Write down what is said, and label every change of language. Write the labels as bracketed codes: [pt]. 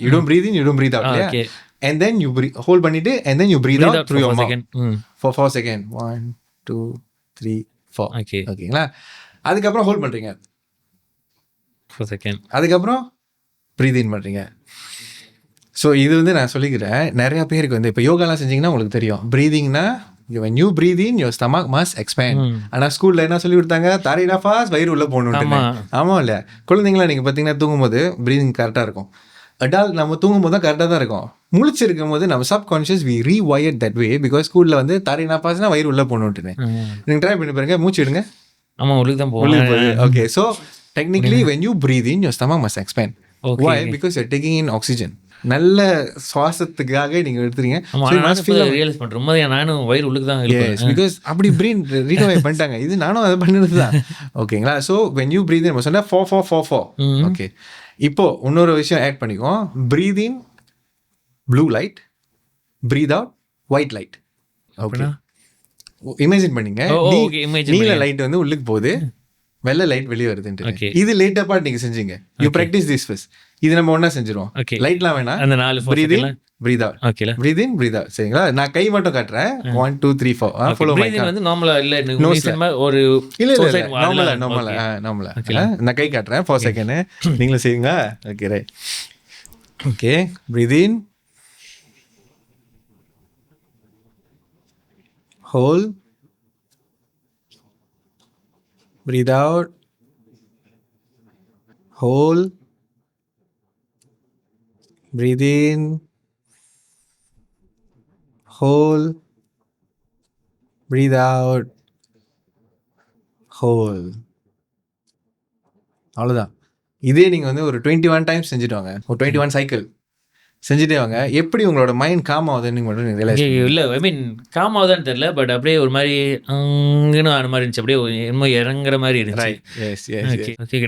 [en] You don't breathe in, you don't breathe out. Okay. And then you hold பண்ணிட்டு and then you breathe out through your mouth for 4 seconds. [ta] 1 2 3 4. Okay. ஓகேங்களா? அதுக்கப்புறம் hold பண்றீங்க 4 second. அதுக்கப்புறம் breath இன் பண்றீங்க. So இது வந்து நான் சொல்லிக்கிறேன், நிறைய பேருக்கு வந்து இப்போ யோகாலாம் செஞ்சீங்கன்னா உங்களுக்கு தெரியும். [en] பிரீதிங்னா when you breathe in your stomach must expand. [ta] ஆனா ஸ்கூல்ல என்ன சொல்லி கொடுத்தாங்க, தாரினா ஃபாஸ்ட் வயிறு உள்ள போகணும்னு. ஆமா இல்லையா? குழந்தைங்களா நீங்க பார்த்தீங்கன்னா தூங்கும்போது பிரீதிங் கரெக்டாக இருக்கும். அடால்ட் நம்ம தூங்கும்போது தான் கரெக்டாக தான் இருக்கும். முழிச்சிருக்கும் போது நம்ம subconscious [en] we rewired that way [ta] because ஸ்கூல்ல வந்து தாரினா ஃபாஸ்ட்னா வயிறு உள்ள போகணும்னு. நீங்க ட்ரை பண்ணி பாருங்க, மூச்சு எடுங்க. ஆமா, உள்ளுக்கு தான் போகுது. Okay. [en] So technically when you breathe in your stomach must expand. Why? Because you're taking in oxygen. [ta] நல்ல சுவாசத்துக்காக நீங்க எடுத்துறீங்க. ரியலைஸ் பண்றேன் நானும் வயிறு உள்ளுக்கு தான் இருக்கு பிகாஸ் அப்படி பிரீன் ரீகவர் பண்ணிட்டாங்க. இது நானும் அதை பண்ணினது தான். ஓகேங்களா? So [en] when you breathe in [ta] சொன்னா 4 4 4 4. ஓகே. இப்போ இன்னொரு விஷயம் ஆட் பண்ணிக்கோ. [en] breathe in blue light, breathe out white light. Okay. [ta] Imagine பண்ணீங்க, நீல லைட் வந்து உள்ளுக்கு போகுது, வெள்ளை லைட் வெளியே வருதுன்ட்டு. இது லேட்டா பார்ட் நீங்க செஞ்சீங்க. [en] You practice this first. [ta] இது நம்ம ஒண்ணா செஞ்சிருவோம். லைட்லாம் வேணாம். [en] அந்த 4 breathe in breathe out. [ta] ஓகேல. [en] breathe in breathe out. [ta] சரிங்களா? நான் கை மட்டும் காட்டுறேன். 1 2 3 4. Follow my. breathe in வந்து நார்மலா இல்ல ஒரு இல்ல நார்மலா. நான் கை காட்டுறேன் 4 செகண்ட். நீங்களும் செய்யுங்க. Okay right. Okay. [en] breathe in, hold, breathe out, hold, breathe in, hold, breathe out, hold. [ta] அவ்வளோதான். இதே நீங்கள் வந்து ஒரு 21 டைம்ஸ் செஞ்சுட்டு வாங்க, ஒரு 21 சைக்கிள் செஞ்சுட்டே வாங்க. எப்படி உங்களோட மைண்ட் காம் ஆகுதுன்னு மட்டும் நீங்கள் ரியலைஸ் இல்லை. [en] I mean [ta] காம் ஆகுதான்னு தெரியல, பட் அப்படியே ஒரு மாதிரி ஆன மாதிரி இருந்துச்சு. அப்படியே என்னமோ இறங்குற மாதிரி இருந்துச்சு. ஓகே.